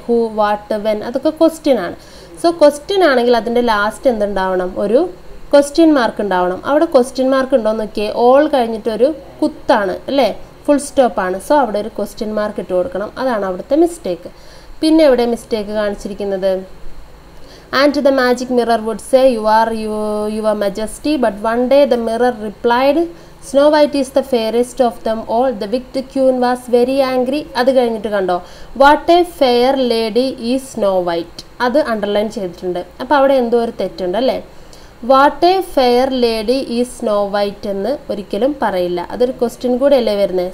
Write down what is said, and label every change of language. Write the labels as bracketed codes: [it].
[ml] Who, what, when, അതൊക്കെ question ആണ്. So question ആണെങ്കിൽ അതിൻ്റെ ലാസ്റ്റ് എന്തുണ്ടാവണം? ഒരു ക്വസ്റ്റ്യൻ മാർക്ക് ഉണ്ടാവണം. അവിടെ ക്വസ്റ്റ്യൻ മാർക്ക് ഉണ്ടോ എന്ന് നോക്കിയേ. ഓൾ കഴിഞ്ഞിട്ടൊരു കുത്താണ് അല്ലേ, ഫുൾ സ്റ്റോപ്പാണ്. സോ അവിടെ ഒരു ക്വസ്റ്റ്യൻ മാർക്ക് ഇട്ട് കൊടുക്കണം. അതാണ് അവിടുത്തെ മിസ്റ്റേക്ക്. പിന്നെ എവിടെ മിസ്റ്റേക്ക് കാണിച്ചിരിക്കുന്നത്? [en] And the magic mirror would say, you are your majesty, but one day the mirror replied, Snow White is the fairest of them all, the wicked queen was very angry. [ml] അത് കഴിഞ്ഞിട്ട് കണ്ടോ, [en] what a fair lady is Snow White, [ml] അത് underline ചെയ്തിട്ടുണ്ട്. അപ്പോൾ അവിടെ എന്തോ ഒരു തെറ്റുണ്ട് അല്ലേ. [en] what a fair lady is Snow White [ml] എന്ന് ഒരിക്കലും പറയില്ല, അതൊരു ക്വസ്റ്റ്യൻ കൂടെ അല്ലേ വരുന്നത്.